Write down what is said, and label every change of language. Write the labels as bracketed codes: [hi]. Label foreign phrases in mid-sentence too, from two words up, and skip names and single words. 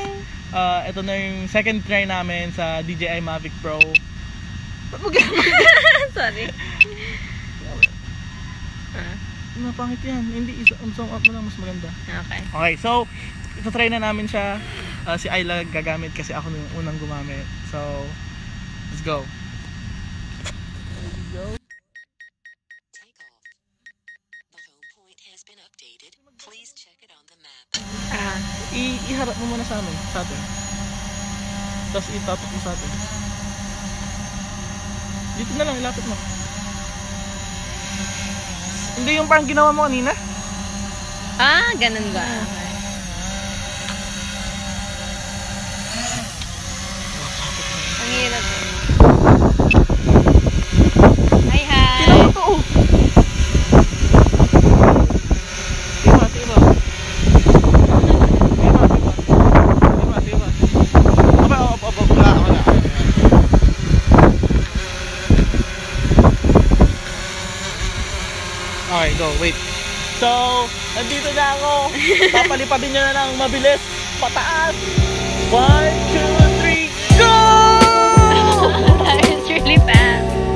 [tl] Ito na yung second try namin sa DJI Mavic Pro. Ba't mo gano'n? Sorry. Napangit yan. Hindi, zoom out mo lang mas maganda. Okay. Okay, so ito try na namin siya. Si Ayla gagamit kasi ako yung unang gumamit. [en] So Let's go. Takeoff. The home point has been updated. Please check it on the map. [tl] Iharap mo muna sa amin, sa atin. Tapos itatok mo sa atin. Dito na lang, ilapit mo. Hindi yung parang ginawa mo kanina? Ganun ba? Ang hirap eh. Hi, hi! Tira mo to, oh! Tiba, tiba. Tiba, tiba. Tiba, tiba. Wala. Okay, go, wait. So, nandito na ako. Papalipadin nyo na ng mabilis. Pataas. 1, 2, 3, go! [en] It's really fast.